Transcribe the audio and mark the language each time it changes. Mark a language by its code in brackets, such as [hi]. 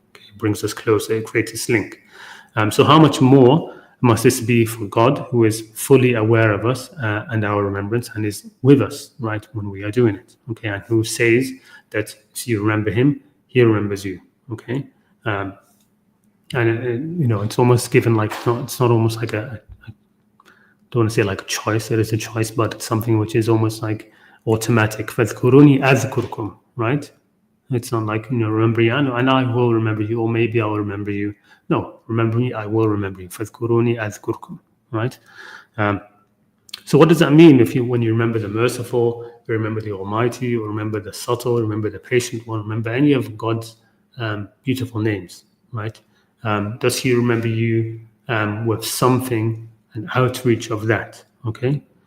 [en] Okay, it brings us closer. It creates this link. So how much more must this be for God, who is fully aware of us and our remembrance, and is with us, right, when we are doing it, okay, and who says that if you remember him, he remembers you, okay, and it's almost given like, it's not almost like I don't want to say like a choice, it is a choice, but it's something which is almost like automatic. [ar] فَاذْكُرُونِي أَذْكُرْكُمْ, right? [en] It's not like, remember you, and I will remember you, or maybe I will remember you. No, remember me, I will remember you. [ar] فَاذْكُرُونِي أَذْكُرْكُمْ, right? [en] So what does that mean when you remember the merciful, you remember the almighty, you remember the subtle, remember the patient one, remember any of God's beautiful names, right? Does he remember you with something, an outreach of that, okay?